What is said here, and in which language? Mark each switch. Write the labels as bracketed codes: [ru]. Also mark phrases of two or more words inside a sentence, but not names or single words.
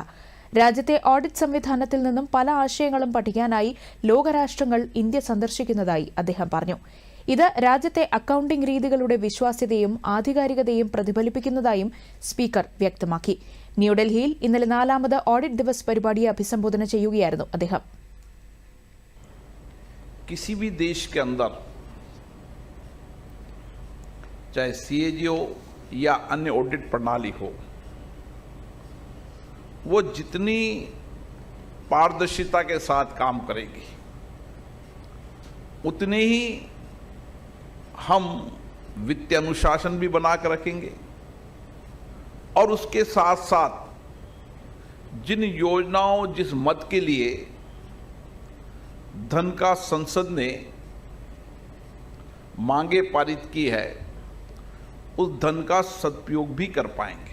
[ml] രാജ്യത്തെ ഓഡിറ്റ് സംവിധാനത്തിൽ നിന്നും പല ആശയങ്ങളും പഠിക്കാനായി ലോകരാഷ്ട്രങ്ങൾ ഇന്ത്യ സന്ദർശിക്കുന്നതായി അദ്ദേഹം പറഞ്ഞു. ഇത് രാജ്യത്തെ അക്കൌണ്ടിംഗ് രീതികളുടെ വിശ്വാസ്യതയും ആധികാരികതയും പ്രതിഫലിപ്പിക്കുന്നതായും സ്പീക്കർ വ്യക്തമാക്കി. ന്യൂഡൽഹിയിൽ ഇന്നലെ 4ാമത് ഓഡിറ്റ് ദിവസ് പരിപാടിയെ അഭിസംബോധന ചെയ്യുകയായിരുന്നു അദ്ദേഹം. [hi] किसी भी देश के अंदर चाहे सीएजी हो या अन्य ऑडिट प्रणाली हो, वो जितनी पारदर्शिता के साथ काम करेगी उतने ही हम वित्तीय अनुशासन भी बना कर रखेंगे और उसके साथ साथ जिन योजनाओं जिस मद के लिए धन का संसद ने मांगे पारित की है, उस धन का सदुपयोग भी कर पाएंगे.